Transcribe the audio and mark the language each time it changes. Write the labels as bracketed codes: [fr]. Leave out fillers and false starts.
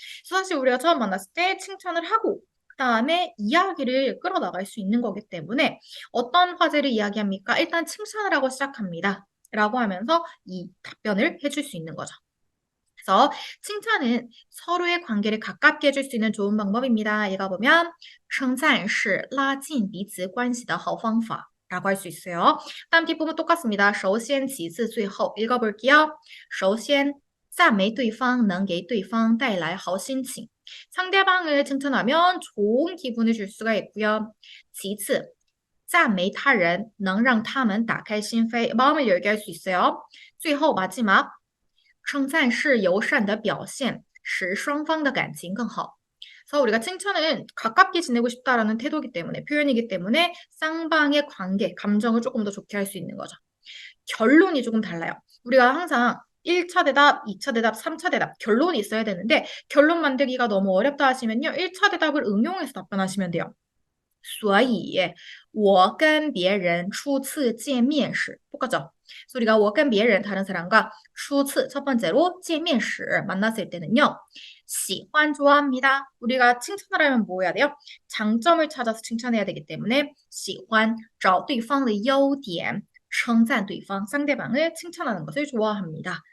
[ko] 그래서 사실 우리가 처음 만났을 때 칭찬을 하고 그다음에 이야기를 끌어나갈 수 있는 거기 때문에 어떤 화제를 이야기합니까? 일단 칭찬을 하고 시작합니다. 라고 하면서 이 답변을 해줄 수 있는 거죠. 그래서 칭찬은 서로의 관계를 가깝게 해줄 수 있는 좋은 방법입니다. 얘가 보면 称赞是拉近彼此关系的好方法 라고 할 수 있어요. 다음 뒷부분 똑같습니다. [zh] 首先其次最后 읽어볼게요. 首先赞美对方能给对方带来好心情. [ko] 상대방을 칭찬하면 좋은 기분을 줄 수가 있고요. [zh] 其次赞美他人能让他们打开心扉, 마음을 열게 할 수 있어요. 最后 마지막 称赞是友善的表现使双方的感情更好. [ko] 그래서 우리가 칭찬은 가깝게 지내고 싶다라는 태도이기 때문에 표현이기 때문에 쌍방의 관계, 감정을 조금 더 좋게 할 수 있는 거죠. 결론이 조금 달라요. 우리가 항상 1차 대답, 2차 대답, 3차 대답 결론이 있어야 되는데 결론 만들기가 너무 어렵다 하시면요. 1차 대답을 응용해서 답변하시면 돼요. [zh] 所以我跟别人初次见面时 똑같죠? [ko] 그래서 우리가 我跟别人 다른 사람과 初次 첫 번째로 见面时 만났을 때는요. 喜欢 좋아합니다. 우리가 칭찬을 하면 뭐 해야 돼요? 장점을 찾아서 칭찬해야 되기 때문에 喜欢 找对方的优点 称赞对方 상대방을 칭찬하는 것을 좋아합니다.